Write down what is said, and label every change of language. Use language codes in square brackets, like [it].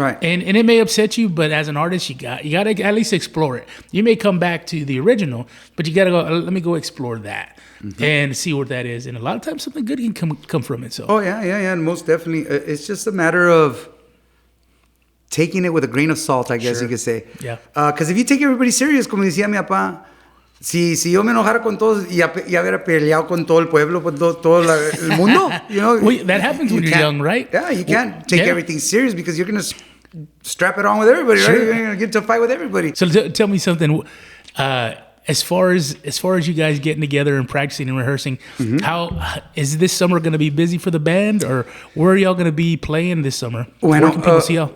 [en] And it may upset you, but as an artist, you got to at least explore it. You may come back to the original, but you got to go, let me go explore that and see what that is. And a lot of times something good can come from it. So. Oh, yeah. And most definitely. It's just a matter of taking it with a grain of salt, I guess you could say. Yeah. Because if you take everybody serious, [es] como decía mi papá, si yo me enojara con todos y haber peleado con todo el pueblo, con todo el mundo, [en] you know. Well, that happens when you're young, right? Yeah, you can't take everything serious because you're going to strap it on with everybody, right? You're going to get into a fight with everybody. So tell me something. As far as you guys getting together and practicing and rehearsing, how is this summer going to be busy for the band, or where are y'all going to be playing this summer? Where can people see y'all?